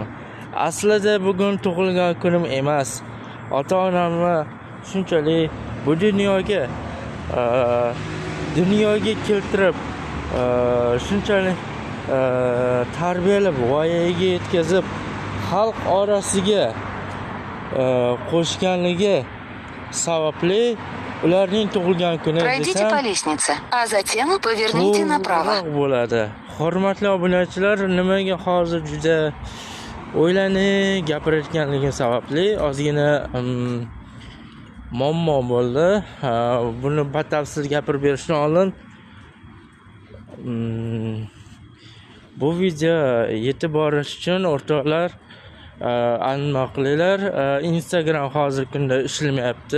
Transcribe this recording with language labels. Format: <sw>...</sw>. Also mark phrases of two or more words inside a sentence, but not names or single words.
<uz>Aslida bugun tug'ilgan kunim emas. Ota-onamni shunchalik bu dunyoga keltirib, shunchalik tarbiyalab, voyaga yetkazib, xalq orasiga qo'shganligi sababli ularning tug'ilgan kuni</uz> <ru>Пройдите по лестнице, а затем поверните направо.</ru> <uz>Bo'ladi. Hurmatli obunachilar, nimaga hozir juda o'ylanib gapirayotganligim sababli ozgina muammo bo'ldi. Buni batafsil gapirib berishdan oldin bu video yetib borish uchun o'rtoqlar nima qilinglar, Instagram hozirgi kunda ishlamayapti.</uz>